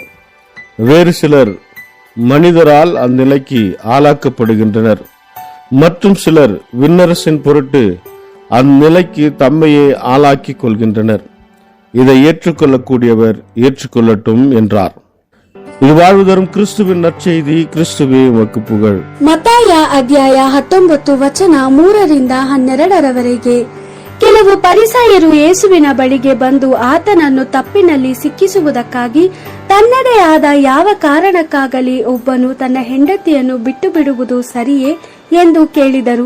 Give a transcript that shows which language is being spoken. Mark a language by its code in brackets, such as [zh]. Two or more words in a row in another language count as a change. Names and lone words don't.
[ta] வேறு சிலர் மனிதரால் அந்நிலைக்கு ஆளாக்கப்படுகின்றனர். மற்றும் சிலர் விண்ணரசின் பொருட்டு அந்நிலைக்கு தம்மையே ஆளாக்கிக் கொள்கின்றனர். இதை ஏற்றுக்கொள்ளக்கூடியவர் ஏற்றுக்கொள்ளட்டும் என்றார். இது வாழ்வு தரும் கிறிஸ்துவின் நற்செய்தி. கிறிஸ்துவே உமக்கு புகழ். [kn] ಮತ್ತಾಯ ಅಧ್ಯಾಯ 19 ವಚನ 3-12. ಕೆಲವು ಪರಿಸಯರು ಯೇಸುವಿನ ಬಳಿಗೆ ಬಂದು ಆತನನ್ನು ತಪ್ಪಿನಲ್ಲಿ ಸಿಕ್ಕಿಸುವುದಕ್ಕಾಗಿ ತನ್ನದೇ ಆದ ಯಾವ ಕಾರಣಕ್ಕಾಗಲಿ ಒಬ್ಬನು ತನ್ನ ಹೆಂಡತಿಯನ್ನು ಬಿಟ್ಟು ಬಿಡುವುದು ಸರಿಯೇ ಎಂದು ಕೇಳಿದರು.